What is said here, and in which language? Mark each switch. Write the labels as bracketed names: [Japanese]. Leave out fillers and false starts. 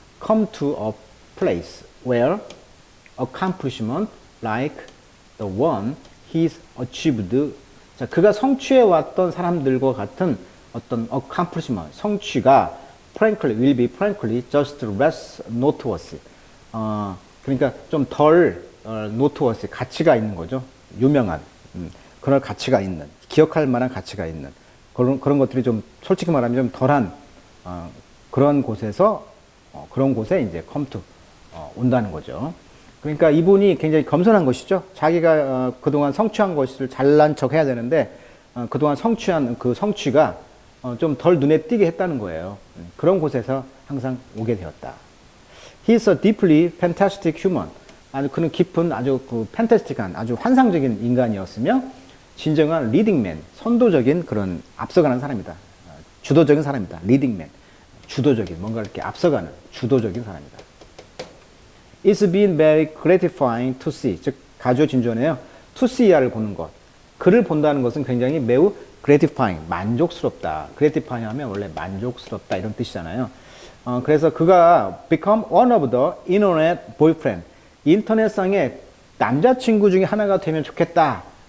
[English] come to a place where accomplishment like the one he's achieved. [Korean] 자, 그가 성취해 왔던 사람들과 같은 어떤 accomplishment, 성취가 frankly, [English] will be frankly just less noteworthy. [Korean] 그러니까 좀 덜 noteworthy, 가치가 있는 거죠. 유명한, 그런 가치가 있는, 기억할 만한 가치가 있는 그런 것들이 좀 솔직히 말하면 좀 덜한 그런 곳에서 그런 곳에 이제 come to 온다는 거죠. 그러니까 이분이 굉장히 겸손한 것이죠. 자기가 그동안 성취한 것을 잘난 척 해야 되는데 그동안 성취한 그 성취가 좀 덜 눈에 띄게 했다는 거예요. 그런 곳에서 항상 오게 되었다. [English] He's a deeply fantastic human. [Korean] 아주 그는 깊은 아주 그 판타스틱한 아주 환상적인 인간이었으며 진정한 리딩맨, 선도적인 그런 앞서가는 사람이다. 주도적인 사람이다. 리딩맨, 주도적인 뭔가 이렇게 앞서가는 주도적인 사람이다. [English] It's been very gratifying to see, [Korean] 즉 가주어진주어네요. To see야를 보는 것. 그를 본다는 것은 굉장히 매우 gratifying, 만족스럽다. gratifying 하면 원래 만족스럽다 이런 뜻이잖아요. 그래서 그가 [English] become one of the internet boyfriend, [Korean] 인터넷상의 남자친구 중에 하나가 되면 좋겠다.